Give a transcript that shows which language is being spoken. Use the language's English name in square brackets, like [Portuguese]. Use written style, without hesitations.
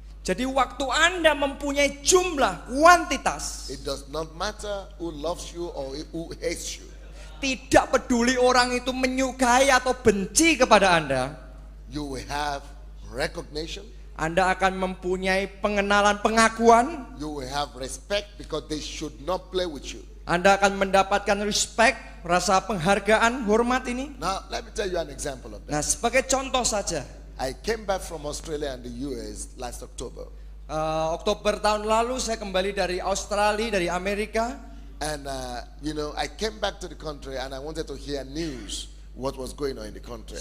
[Indonesian] Jadi waktu Anda mempunyai jumlah, kuantitas, [English] it does not matter who loves you or who hates you. [Indonesian] tidak peduli orang itu menyukai atau benci kepada Anda, [English] You will have recognition. [Indonesian] Anda akan mempunyai pengenalan, pengakuan. [English] You will have respect because they should not play with you. [Indonesian] Anda akan mendapatkan respect, rasa penghargaan, hormat ini. [English] Now, let me tell you an example of that. [Indonesian] Nah, sebagai contoh saja, [English] I came back from Australia and the US last October. [Indonesian] Oktober tahun lalu saya kembali dari Australia, dari Amerika. [English] And, I came back to the country and I wanted to hear news, what was going on in the country.